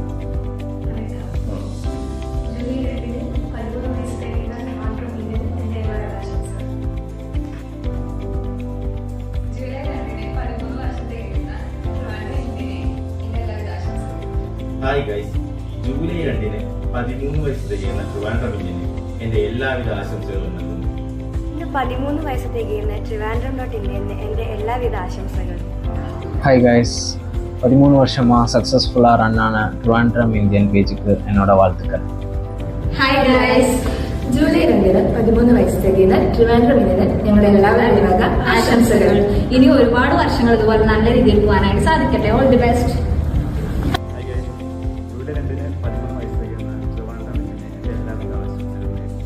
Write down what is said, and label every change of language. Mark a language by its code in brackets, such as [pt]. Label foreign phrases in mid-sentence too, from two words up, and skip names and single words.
[en] hi guys, [ml] ജൂലൈ 2-ന് 13 വയസ്സ് തികയുന്ന ട്രിവാൻഡ്രം ഇന്ത്യന് എൻ്റെ എല്ലാവിധ ആശംസകളും നൽകുന്നു. 13 വയസ്സ് തികയുന്ന ട്രിവാൻഡ്രം ഇന്ത്യന് എൻ്റെ എല്ലാവിധ ആശംസകളും. [en] hi guys, [ta] 13 வருஷமாக சக்ஸஸ்ஃபுல்லாக ரன் ஆன ட்ரிவாண்ட்ரம் இந்தியன் பேஜுக்கு என்னோட வாழ்த்துக்கள். [en] hi guys, [ml] ജൂലൈ 2-ന് 13 വയസ്സ് തികയുന്ന ട്രിവാൻഡ്രം ഇന്ത്യന് ഞങ്ങളുടെ എല്ലാവരുടെ വക ആശംസകൾ. ഇനി ഒരുപാട് വർഷങ്ങൾ ഇതുപോലെ നല്ല രീതിയിൽ പോകാനായിട്ട് സാധിക്കട്ടെ. [en] all the best. [ml] ജൂലൈ 2-ന് 13 വയസ്സ് തികയുന്ന ട്രിവാൻഡ്രം ഇന്ത്യന് എൻ്റെ എല്ലാവിധ ആശംസകളും.